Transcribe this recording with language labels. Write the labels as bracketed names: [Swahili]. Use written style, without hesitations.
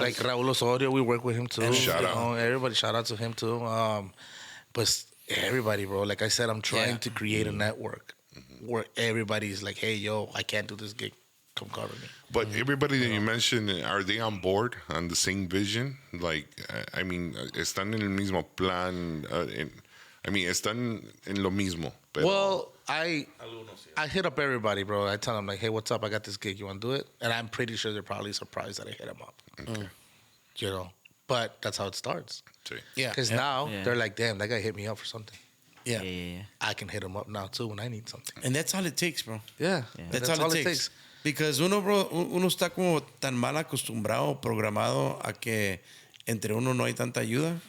[English] like Raul Osorio, we work with him too. Shout out. Everybody, shout out to him too. But everybody, bro. Like I said, I'm trying to create a network where everybody's like, hey, yo, I can't do this gig. Come cover me. But everybody that you mentioned, are they on board on the same vision? Like, I mean, [Spanish] están en el mismo plan. Están en lo mismo. Pero [English] Well, I hit up everybody, bro. I tell them, like, hey, what's up? I got this gig. You want to do it? And I'm pretty sure they're probably surprised that I hit them up. Okay. But that's how it starts. [Spanish] Sí. [English] Yeah. Because now they're like, damn, that guy hit me up for something. Yeah. Yeah. I can hit him up now, too, when I need something. And that's all it takes, bro. Yeah. That's all it takes. Because [Spanish] uno está como tan mal acostumbrado, programado a que entre uno no hay tanta ayuda.